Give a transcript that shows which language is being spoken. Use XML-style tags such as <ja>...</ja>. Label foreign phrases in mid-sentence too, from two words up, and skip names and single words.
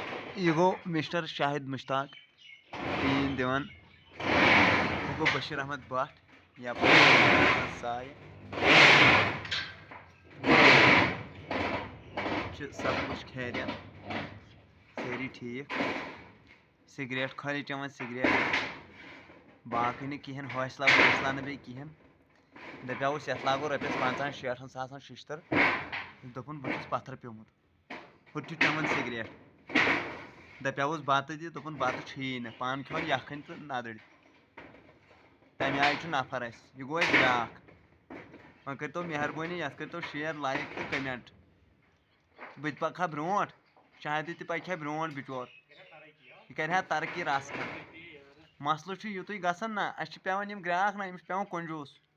<ks>یہ گو مسٹر شاہد مشتاق ٹیٖن دِوان ہُہ گوٚو بشیٖر احمد بٹ یپٲرۍ سایہِ چھِ</ks> <ur>سب کچھ</ur> <ks>خیریت سٲری ٹھیٖک سِگریٹ خٲلی چٮ۪وان سِگریٹ باقٕے نہٕ کِہیٖنۍ حوصلہ ووصلہ نہٕ بیٚیہِ کِہیٖنۍ دپیٛاوُس یتھ لاگو رۄپیس 50-60 ساسن ششتٕر دوٚپُن بہٕ چھُس پتھر پیوٚمُت ہُتہِ چھُ چٮ۪وان سِگریٹ دپیٛاوُس بتہٕ دِ دوٚپُن بتہٕ چھُیی نہٕ پانہٕ کھٮ۪وان یکھٕنۍ تہٕ نَدٕرۍ تمہِ آیہِ چھُ نفر اسہِ یہِ گوٚو اسہِ بیٛاکھ وۄنۍ کٔرتو مہربٲنی یتھ کٔرتو شیر لایک تہٕ کمینٹ بہٕ تہِ پکہٕ ہا برونٛٹھ شاہدٕ تہِ پکہِ ہا برونٛٹھ بچور یہِ کرِ ہا ترقی رژھ کھنڈ مسلہٕ چھُ یِتُے گژھان نہ اسہِ چھِ پیوان یِم گراکھ نہ أمِس چھُ پیوان کنجوٗس</ks>